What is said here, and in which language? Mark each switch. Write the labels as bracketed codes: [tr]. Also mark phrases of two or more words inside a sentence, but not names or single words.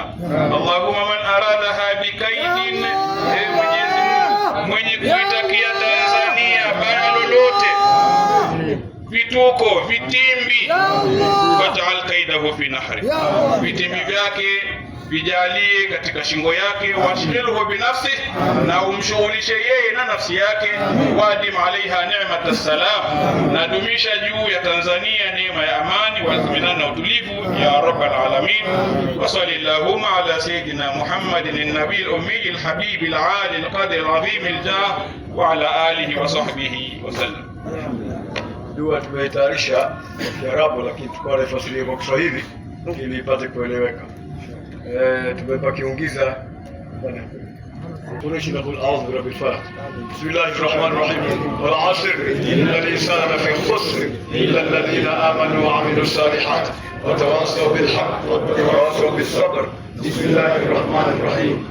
[ar] اللهم من أرادها بكيد, [sw] ewe Mwenyezi Mungu mwenye kuitakia Tanzania baya lolote, vituko, vitimbi, [ar] فاجعل كيده في نحري, [sw] vitimbi vyake vijalie katika shingo yake, [ar] واشغله بنفسي, [sw] na umshughulishe yeye na nafsi yake, [ar] وأدم عليها نعمة السلام, [sw] na dumisha juu ya Tanzania neema ya amani [ar] واطمئنان [sw] na utulivu [ar] يا رب العالمين. وصلى الله على سيدنا محمد النبي الأمي الحبيب العالي القدر العظيم الجاه وعلى آله وصحبه وسلم. [sw] Dua tumetayarisha Kiarabu, lakini tukao ifasirie kwa Kiswahili ili ipate kueleweka. [ar] Tumepakiungiza قريش نقول أعوذ برب الفلق. بسم الله الرحمن الرحيم. والعصر إن الإنسان لفي خسر إلا الذين آمنوا وعملوا الصالحات وتواصوا بالحق وتواصوا بالصبر. بسم الله الرحمن الرحيم.